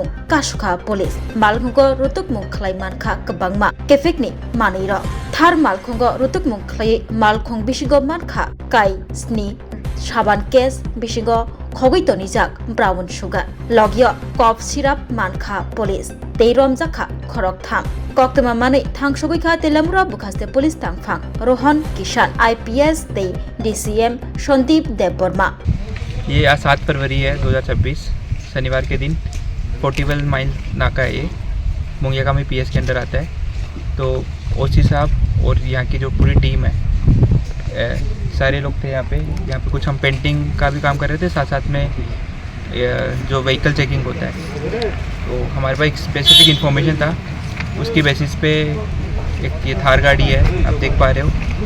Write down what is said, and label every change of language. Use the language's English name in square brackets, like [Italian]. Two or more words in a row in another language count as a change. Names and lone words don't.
[Kok Borok] Kashuka Police Malkhungo Rutukmung Khlaimanka Kabangma Kephek ni Maniro Thar Malkhungo Rutukmung Khlai Malkhung Bishigo Manka Kai Sni Shaban case Bishigo Khogito Nijak [English] Brown Sugar [Kok Borok] Logio [English] Cough Syrup [Kok Borok] Manka Police They Romjakkha Khoroktham Khoroktham Mani Thangshogika Telamura Bukaste Police Tangfang Rohan Kishan IPS They DCM Shondeep Deborma [Hindi] ये आज 7 फरवरी है 2026 शनिवार के दिन 41 माइल नाका है ये मुंगियाकामी पीएस के अंदर आता है। तो ओसी साहब और यहाँ की जो पूरी टीम है सारे लोग थे यहाँ पे कुछ हम पेंटिंग का भी काम कर रहे थे, साथ साथ में जो [English] vehicle checking [Hindi] होता है तो हमारे पास एक [English] specific information [Hindi] था, उसकी बेसिस पे एक ये थार गाड़ी है आप देख पा रहे हो।